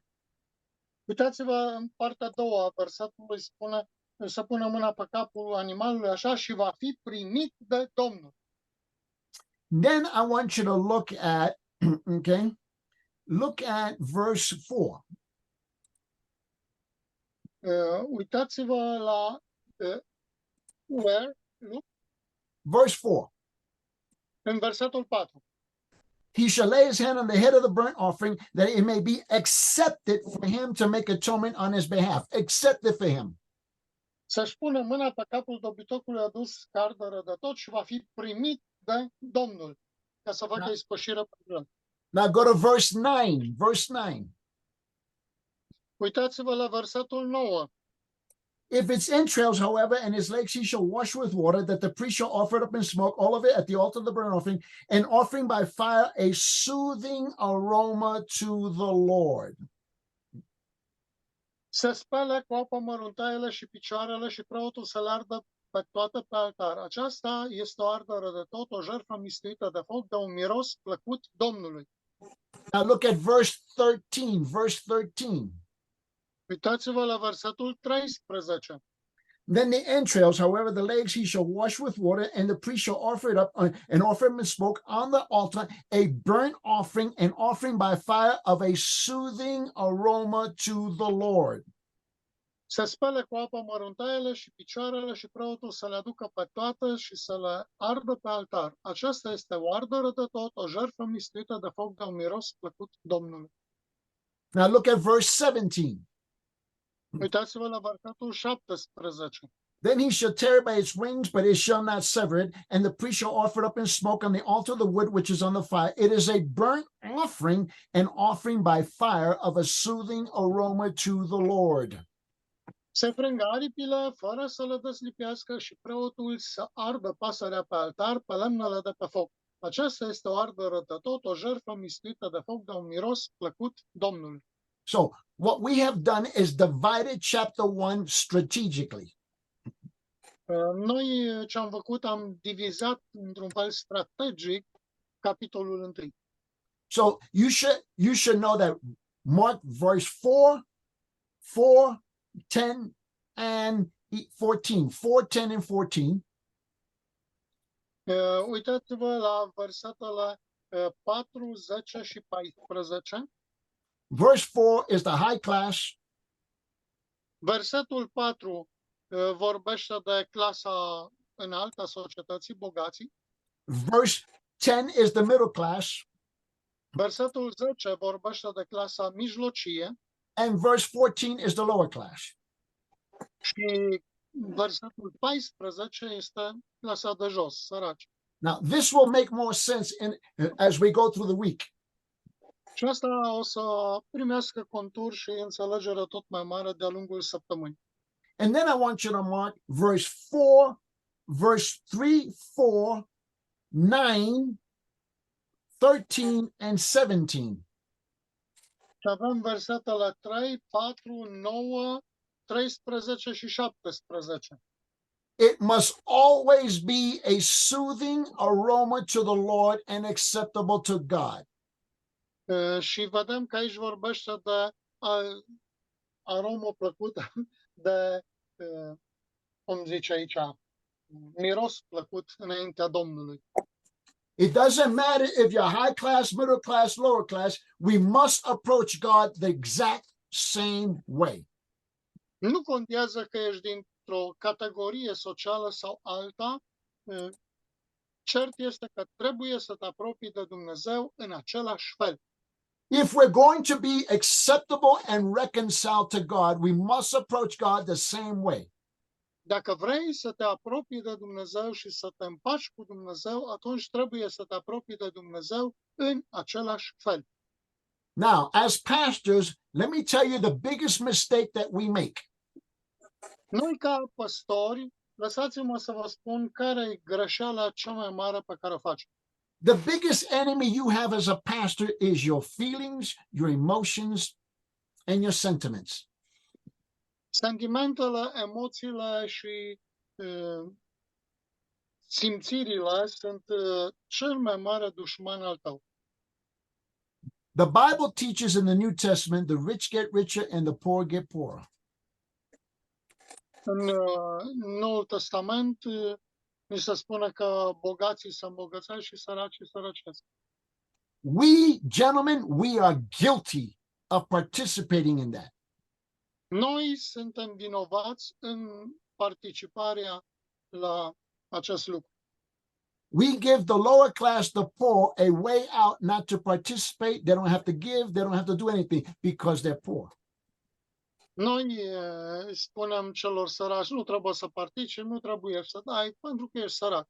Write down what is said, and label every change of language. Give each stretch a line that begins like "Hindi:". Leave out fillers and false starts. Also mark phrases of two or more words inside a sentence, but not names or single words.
Romanian: Uitați-vă în partea a doua a versetului, spune să pună mâna pe capul animalului așa și va fi primit de Domnul.
English: Then I want you to look at, okay, look at verse 4.
Romanian: Uitați-vă la
English: where, look, Verse 4.
Romanian: în versetul 4.
English: He shall lay his hand on the head of the burnt offering that it may be accepted for him to make atonement on his behalf. Accepted for him.
Romanian: Să-și pună mâna pe capul dobitocului adus ca ardere de tot și va fi primit de Domnul, ca să facă ispășire pentru el.
English: Now go to verse 9. Verse 9.
Romanian: Uitați-vă la versetul 9.
English: If its entrails, however, and its legs he shall wash with water, that the priest shall offer it up in smoke, all of it at the altar of the burnt offering, and offering by fire a soothing aroma to the Lord.
Romanian: Să spele cu apă măruntaiele și picioarele și preotul să le ardă pe toate pe altar. Aceasta este o ardere de tot, o jertfă mistuită de foc, de un miros plăcut Domnului.
English: Now look at verse 13. Verse 13.
Romanian: Uitați-vă la versetul 13.
English: Then the entrails, however, the legs he shall wash with water, and the priest shall offer it up and offer him in smoke on the altar, a burnt offering, an offering by fire of a soothing aroma to the Lord.
Romanian: Să spele cu apă măruntaiele și picioarele și preotul să le aducă pe toate și să le ardă pe altar. Aceasta este o ardere de tot, o jertfă mistuită de foc, de un miros plăcut Domnului.
English: Now look at verse 17.
Romanian: Uitați-vă la versetul 17.
English: Then he shall tear it by its wings, but it shall not sever it, and the priest shall offer it up in smoke on the altar of the wood which is on the fire. It is a burnt offering, an offering by fire of a soothing aroma to the Lord.
Romanian: Se frângă aripile fără să le deslipească și preotul să ardă pasărea pe altar, pe lemnele de pe foc. Aceasta este o ardere de tot, o jertfă mistuită de foc, de un miros plăcut Domnului.
English: So what we have done is divided chapter 1 strategically.
Romanian: Noi ce am făcut, am divizat într-un fel strategic capitolul 1.
English: So you should know that Mark verse 4, 4, 10, and 14. 4, 10, and 14.
Romanian: Uitați-vă la versetele 4, 10 și 14.
English: Verse 4 is the high class.
Romanian: Versetul 4 vorbește de clasa înaltă a societății, bogații.
English: Verse 10 is the middle class.
Romanian: Versetul 10 vorbește de clasa mijlocie.
English: And verse 14 is the lower class.
Romanian: Și versetul 14 este clasa de jos, săraci.
English: Now, this will make more sense as we go through the week.
Romanian: Și asta o să primească contur și înțelegere tot mai mare de-a lungul săptămânii.
English: And then I want you to mark verse 4, verse 3, 4, 9, 13, and 17.
Romanian: Și avem versetele 3, 4, 9, 13 și 17.
English: It must always be a soothing aroma to the Lord and acceptable to God.
Romanian: Și vedem că aici vorbește de aromă plăcută, de, cum zice aici, miros plăcut înaintea Domnului.
English: It doesn't matter if you're high class, middle class, lower class, we must approach God the exact same way.
Romanian: Nu contează că ești dintr-o categorie socială sau alta, cert este că trebuie să te apropii de Dumnezeu în același fel.
English: If we're going to be acceptable and reconciled to God, we must approach God the same way.
Romanian: Dacă vrei să te apropii de Dumnezeu și să te împaci cu Dumnezeu, atunci trebuie să te apropii de Dumnezeu în același fel.
English: Now, as pastors, let me tell you the biggest mistake that we make.
Romanian: Noi, ca păstori, lăsați-mă să vă spun care e greșeala cea mai mare pe care o facem.
English: The biggest enemy you have as a pastor is your feelings, your emotions, and your sentiments.
Romanian: Sentimentele, emoțiile și simțirile sunt cel mai mare dușman al tău.
English: The Bible teaches in the New Testament, the rich get richer and the poor get poorer.
Romanian: În Noul Testament ni se spune că bogații se îmbogățesc și săracii sărăcesc.
English: We, gentlemen, we are guilty of participating in that.
Romanian: Noi suntem vinovați în participarea la acest lucru.
English: We give the lower class, the poor, a way out not to participate. They don't have to give, they don't have to do anything because they're poor.
Romanian: Noi spunem celor săraci, nu trebuie să participi, nu trebuie să dai, pentru că ești sărac.